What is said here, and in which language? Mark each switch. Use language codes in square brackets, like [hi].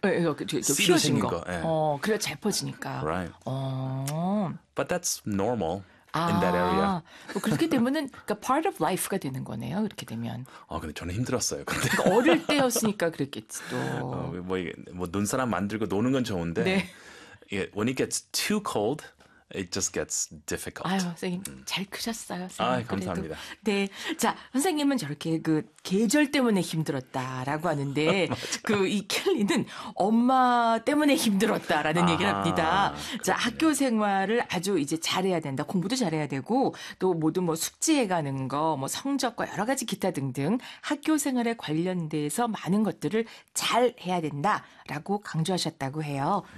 [ko] 휘어진 거. 그래 잘 퍼지니까. [en] Right. Oh. But that's normal in that area. [ko] 뭐 그렇게 되면은 그러니까 [en] part of life [ko] 가 되는 거네요. 이렇게 되면. 근데 저는 힘들었어요. 근데. 그러니까 어릴 때였으니까 그랬겠지 또. 뭐 눈사람 만들고 노는 건 좋은데. 네. [en] It, when it gets too cold, it just gets difficult. [ko] 아유, 선생님, 잘 크셨어요. 선생님. 아, 감사합니다. 네, 자, 선생님은 저렇게 그 계절 때문에 힘들었다라고 하는데 그 이 켈리는 엄마 때문에 힘들었다라는 얘기를 합니다. 그렇군요. 자, 학교 생활을 아주 이제 잘해야 된다. 공부도 잘해야 되고 또 모두 뭐 숙지해가는 거, 뭐 성적과 여러 가지 기타 등등 학교 생활에 관련돼서 많은 것들을 잘해야 된다라고 강조하셨다고 해요.